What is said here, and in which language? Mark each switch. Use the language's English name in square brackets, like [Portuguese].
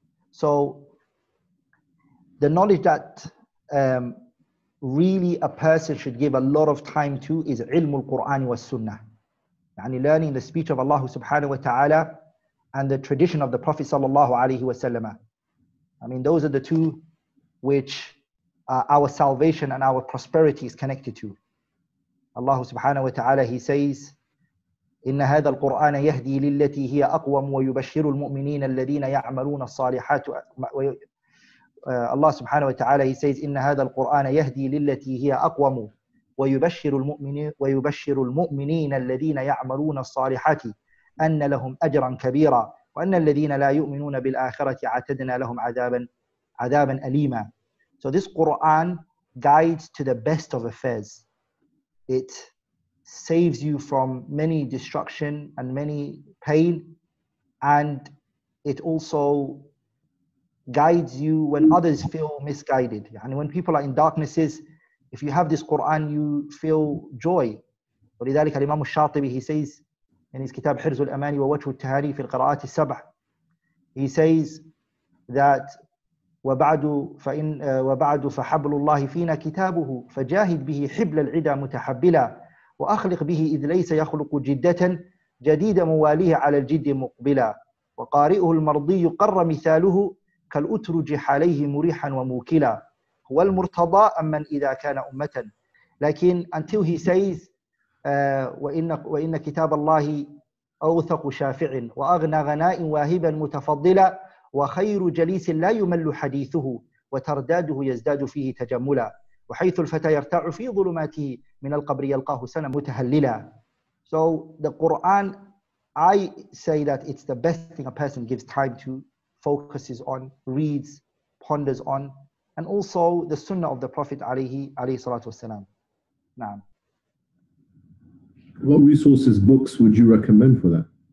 [English] So the knowledge that really a person should give a lot of time to is ilm al-Qur'an wa sunnah. Yani learning the speech of Allah subhanahu wa ta'ala and the tradition of the Prophet sallallahu alaihi wasallam. I mean, those are the two which our salvation and our prosperity is connected to. Allah subhanahu wa ta'ala, He says, [Arabic] إن هذا القرآن يهدي للتي هي أقوم ويبشر المؤمنين الذين يعملون الصالحات. [English] Allah subhanahu wa ta'ala, He says, [Arabic] إن هذا القرآن يهدي للتي هي أقوم ويبشر المؤمنين الذين يعملون الصالحات أن لهم أجرا كبيرا وأن الذين لا يؤمنون بالآخرة اعتدنا لهم عذابا أليما. [English] So this Quran guides to the best of affairs. It saves you from many destruction and many pain, and it also guides you when others feel misguided. And when people are in darknesses, if you have this Quran, you feel joy. [Arabic] ولذلك الإمام الشاطبي, [English] he says in his kitab [Arabic] حرز الأماني ووجه التهاني في القراءات السبع, [English] he says that [Arabic] وبعد فحبل الله فينا كتابه فجاهد به حبل العدا متحبلا وأخلق به إذ ليس يخلق جدة جديد مواليه على الجد مقبلا وقارئه المرضي قر مثاله كالأترج عليه مريحا وموكلا هو المرتضى أمن إذا كان أمة. لكن [English] until he says [Arabic] وإن كتاب الله أوثق شافع وأغنى غناء واهبا متفضلا وخير جليس لا يمل حديثه وترداده يزداد فيه تجملا وحيث الفتى يرتاع في ظلماته من القبر يلقاه سنة متهللا. [English] So the Quran, I say that it's the best thing a person gives time to, focuses on, reads, ponders on, and also the Sunnah of the Prophet alayhi salatu wasalam. [Arabic] Naam. [English] What resources, books would you recommend for that?